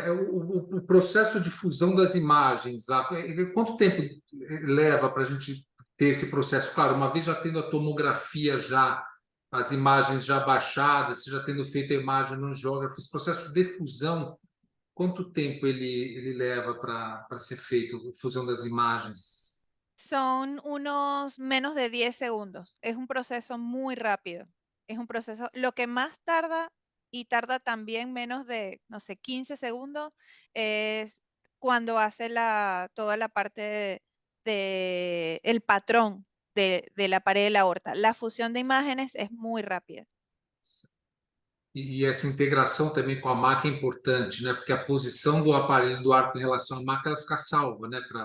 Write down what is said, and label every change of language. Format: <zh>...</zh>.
<pt>O processo de fusão das imagens, quanto tempo leva para a gente ter esse processo? Claro, uma vez já tendo a tomografia, as imagens já baixadas, já tendo feito a imagem no angiógrafo, esse processo de fusão, quanto tempo ele leva para ser feito, a fusão das imagens?</pt> <es>Son unos menos de 10 segundos. Es un proceso muy rápido. Es un proceso, lo que más tarda y tarda también menos de, no sé, 15 segundos, es cuando hace toda la parte de el patrón de la pared de la aorta. La fusión de imágenes es muy rápida.</es> <pt>E essa integração também com a maca é importante, né? Porque a posição do aparelho do arco em relação à maca ela fica salva, né?</pt>